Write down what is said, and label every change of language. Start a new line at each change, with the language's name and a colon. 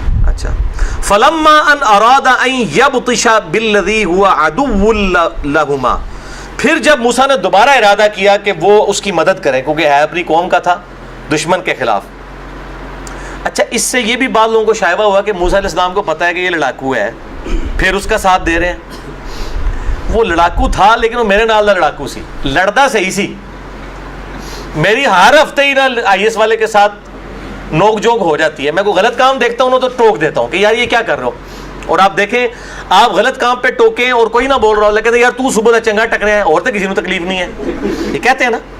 Arabic: اچھا، فلما ان اراد ان یبطش بالذی هو عدو لهما.
Urdu: پھر جب موسیٰ نے دوبارہ ارادہ کیا کہ وہ اس کی مدد کریں، کیونکہ ہے اپنی قوم کا تھا، دشمن کے خلاف. اچھا، اس سے یہ بھی بعض لوگوں کو شائبہ ہوا کہ موسیٰ علیہ السلام کو پتہ ہے کہ یہ لڑاکو ہے، پھر اس کا ساتھ دے رہے ہیں. وہ لڑاکو تھا لیکن وہ
Punjabi: میرے نال دا لڑاکو سی، لڑدا صحیح سی.
Urdu: میری ہر ہفتے ہی نا آئی ایس والے کے ساتھ نوک جھوک ہو جاتی ہے. میں کوئی غلط کام دیکھتا ہوں تو ٹوک دیتا ہوں کہ یار یہ کیا کر رہے ہو. اور آپ دیکھیں، آپ غلط کام پہ ٹوکیں اور کوئی نہ بول رہا ہو، لیکن یار تو صبح چنگا ٹکرے ہیں، اور تو کسی کو تکلیف نہیں ہے، یہ کہتے ہیں نا.